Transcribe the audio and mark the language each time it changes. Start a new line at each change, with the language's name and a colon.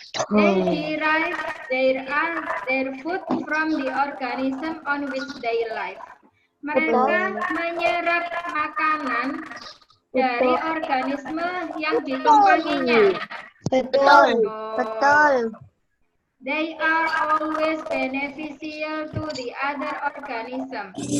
English: They derive their food from the organism on which they live.
Indonesian: Mereka menyerap makanan dari organisme yang ditumpanginya. Betul.
English: They are always beneficial to the other organism.